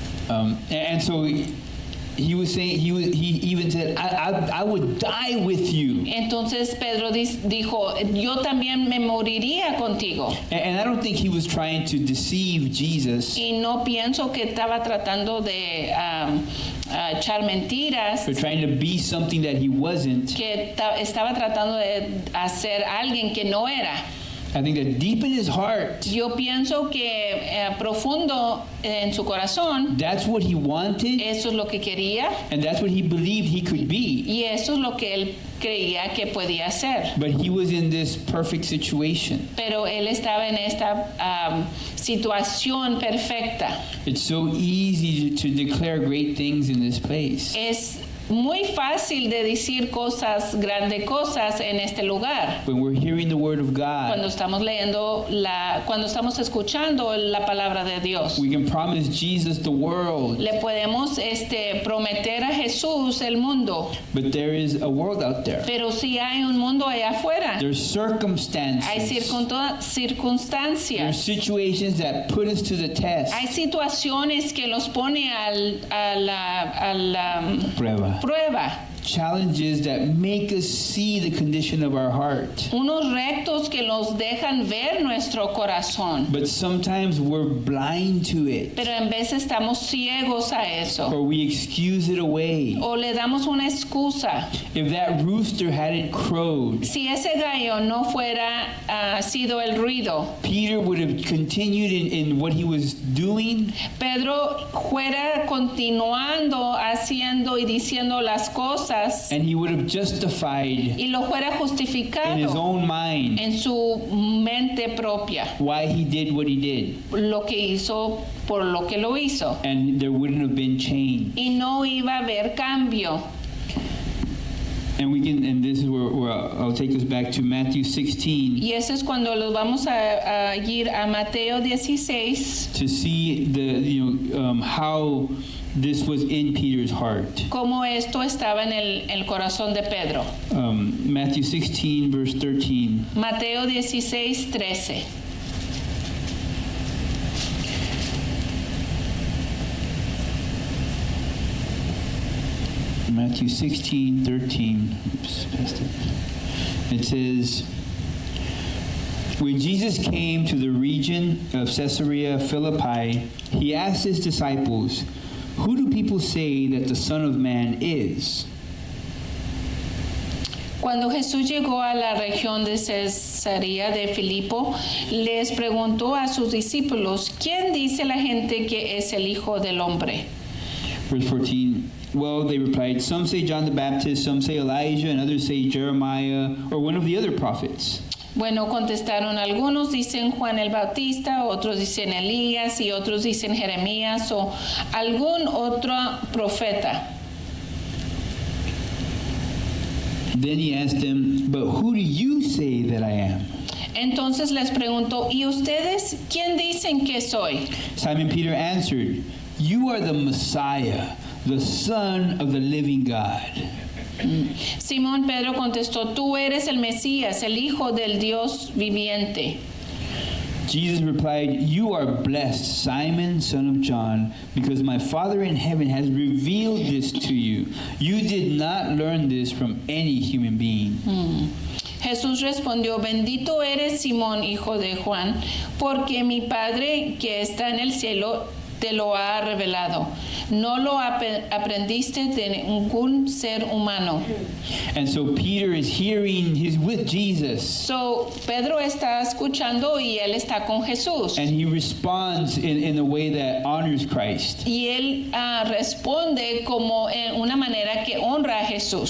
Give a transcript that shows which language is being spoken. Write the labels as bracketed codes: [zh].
[en] And so he was saying, he even said, I would die with you. [es] Entonces Pedro dijo, yo también me moriría contigo. [en] And I don't think he was trying to deceive Jesus, [es] Y no pienso que estaba tratando de echar mentiras, [en] or trying to be something that he wasn't. [es] que estaba tratando de hacer alguien que no era. [en] I think that deep in his heart, [es] Yo pienso que profundo en su corazón, [en] that's what he wanted, [es] eso es lo que quería [en] and that's what he believed he could be. [es] y eso es lo que él creía que podía hacer. [en] But he was in this perfect situation. [es] Pero él estaba en esta situación perfecta. [en] It's so easy to declare great things in this place. [es] Es muy fácil de decir grandes cosas en este lugar. [en] When we're hearing the word of [es] Cuando [en] God, [es] estamos cuando estamos escuchando la palabra de Dios. [en] we can promise Jesus the world, [es] Le podemos prometer a Jesús el mundo, [en] but there is a world out there. [es] pero si hay un mundo allá afuera, [en] There's [es] hay [en] circumstances. [es] circunstancias, [en] There's situations that put us to the test. [es] hay situaciones que los pone a la Prueba. prueba, [en] Challenges that make us see the condition of our heart. [es] unos retos que nos dejan ver nuestro corazón, [en] But sometimes we're blind to it, [es] pero en vez estamos ciegos a eso, [en] or we excuse it away. [es] o le damos una excusa. [en] If that rooster hadn't crowed, [es] Si ese gallo no fuera sido el ruido, [en] Peter would have continued in what he was doing, [es] Pedro fuera continuando haciendo y diciendo las cosas [en] and he would have justified [es] y lo fuera [en] in his [es] justificado [en] own mind [es] en su mente propia, [en] why he did what he did, [es] lo que hizo por lo que lo hizo, [en] and there wouldn't have been change. [es] y no iba a haber cambio. [en] And this is where I'll take us back to Matthew 16 [es] Y eso es cuando los vamos a ir a Mateo 16, [en] to see how this was in Peter's heart. [es] cómo esto estaba en el corazón de Pedro. [en] Matthew 16, verse 13. [es] Mateo 16, 13. [en] Matthew 16, 13. Oops, passed it. It says, when Jesus came to the region of Caesarea Philippi, he asked his disciples, who do people say that the Son of Man is? [es] Cuando Jesús llegó a la región de Cesarea de Filipo, les preguntó a sus discípulos, ¿quién dice la gente que es el Hijo del Hombre? [en] Verse 14, well, they replied, some say John the Baptist, some say Elijah, and others say Jeremiah, or one of the other prophets. [es] Bueno, contestaron, algunos dicen Juan el Bautista, otros dicen Elías y otros dicen Jeremías o algún otro profeta. [en] Then he asked them, but who do you say that I am? [es] Entonces les preguntó, ¿y ustedes quién dicen que soy? [en] Simon Peter answered, you are the Messiah, the Son of the living God. [es] Simón Pedro contestó, tú eres el Mesías, el Hijo del Dios viviente. [en] Jesus replied, you are blessed, Simon, son of John, because my Father in heaven has revealed this to you. You did not learn this from any human being. [es] Jesús respondió, bendito eres Simón, hijo de Juan, porque mi Padre que está en el cielo te lo ha revelado. No lo aprendiste de ningún ser humano. [en] And so Peter is hearing, he's with Jesus. [es] So, Pedro está escuchando y él está con Jesús. [en] And he responds in a way that honors Christ. [es] Y él responde como en una manera que honra a Jesús.